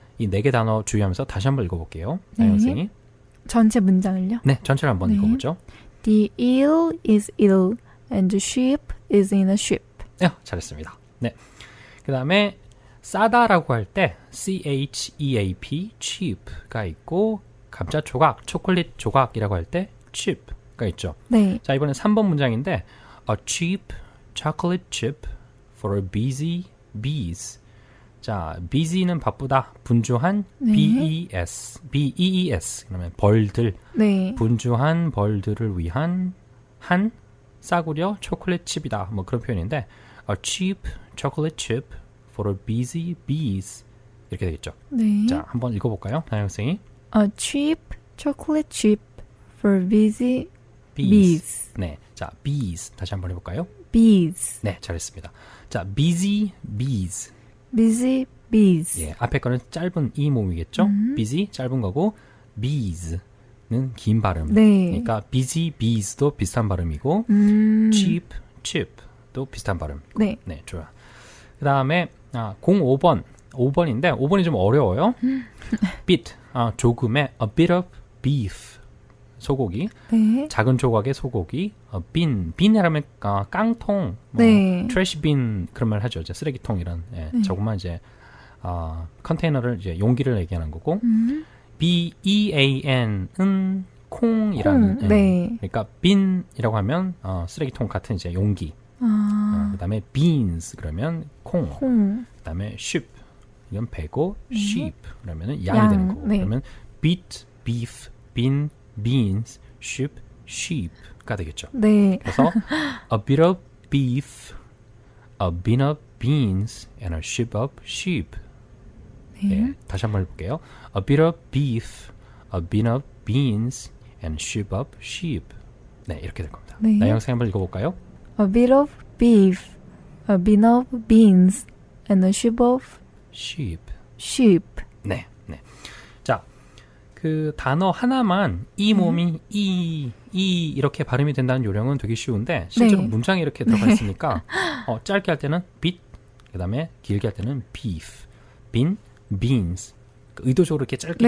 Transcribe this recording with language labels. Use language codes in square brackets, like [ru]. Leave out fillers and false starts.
[ko] 이 네 개 단어 주의하면서 다시 한번 읽어볼게요. 나영 학생이. 전체 문장을요? 네, 전체를 한번 읽어보죠. [en] The eel is ill and the sheep is in a ship. [ko] 네, 잘했습니다. 네. 그 다음에 싸다라고 할 때 CHEAP, cheap가 있고, 감자 조각, 초콜릿 조각이라고 할 때 cheap가 있죠. 네. 자, 이번엔 3번 문장인데 [en] A cheap chocolate chip for busy bees. [ko] 자, busy는 바쁘다, 분주한, 네. BEES. 그러면 벌들, 네. 분주한 벌들을 위한 한 싸구려 초콜릿 칩이다. 뭐 그런 표현인데 [en] A cheap chocolate chip for busy bees. [ko] 이렇게 되겠죠. 네. 자, 한번 읽어볼까요? 나영 학생이. [en] A cheap chocolate chip for busy bees. [ko] 네, 자, bees. 다시 한번 해볼까요? [en] bees. [ko] 네, 잘했습니다. 자, busy bees. [en] busy bees. [ko] 예, 앞에 거는 짧은 이 모음이겠죠? busy 짧은 거고 bees는 긴 발음. 네. 그러니까 busy bees도 비슷한 발음이고 cheap chip도 비슷한 발음. 네. 네, 좋아. 그 다음에 05번 5번인데 5번이 좀 어려워요. [en] bit 조금의 a bit of beef 소고기. [ko] 네. 작은 조각의 소고기. bin이라면 깡통, 네. trash bin 그런 말 하죠. 이제 쓰레기통이란. 예, 조금만 이제 컨테이너를 이제 용기를 얘기하는 거고. bean은 콩이라는 콩, 네. 그러니까 bin이라고 하면 쓰레기통 같은 이제 용기. 그다음에 beans 그러면 콩. 콩. 그다음에 sheep 이건 배고 sheep 그러면은 양이 되는 거고. 네. 그러면 [en] beet, beef, bean, beans, sheep, sheep가 되겠죠. [ko] 네. 그래서 [en] a bit of beef, a bin of beans, and a ship of sheep. [ko] 네, 다시 한번 해볼게요. [en] A bit of beef, a bin of beans, and a ship of sheep. [ko] 네, 이렇게 될 겁니다. 네. 나영 쌤 한번 읽어볼까요? [en] A bit of beef, a bin of beans, and a ship of sheep. sheep. [ko] 네, 네. 자, 그 단어 하나만 이 몸이 이 이렇게 발음이 된다는 요령은 되게 쉬운데 실제로 네. 문장이 이렇게 들어가 있으니까 짧게 할 때는 bit, 그 다음에 길게 할 때는 beef, bin, beans. 의도적으로 이렇게 짧게